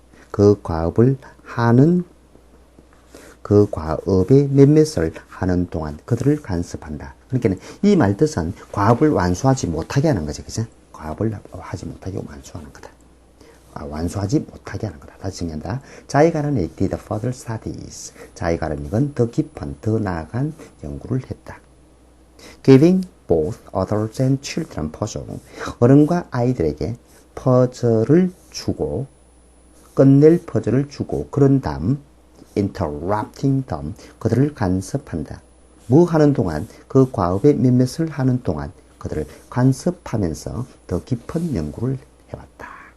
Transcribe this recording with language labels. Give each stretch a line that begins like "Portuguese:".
Korean: 그 과업을 하는, 그 과업에 몇몇을 하는 동안 그들을 간섭한다. 그러니까 이 말 뜻은 과업을 완수하지 못하게 하는 거죠. 그죠? 과업을 하지 못하게 완수하는 거다. 완수하지 못하게 하는 거다. 다시 정리한다.
English: 자이가라는 it did further studies.
Korean: 자이가라는 이건 더 깊은, 더 나아간 연구를 했다.
English: Giving both adults and children puzzle.
Korean: 어른과 아이들에게 퍼즐을 주고, 끝낼 퍼즐을 주고, 그런 다음,
English: interrupting them.
Korean: 그들을 간섭한다. 뭐 하는 동안, 그 과업의 몇몇을 하는 동안 그들을 간섭하면서 더 깊은 연구를 해왔다.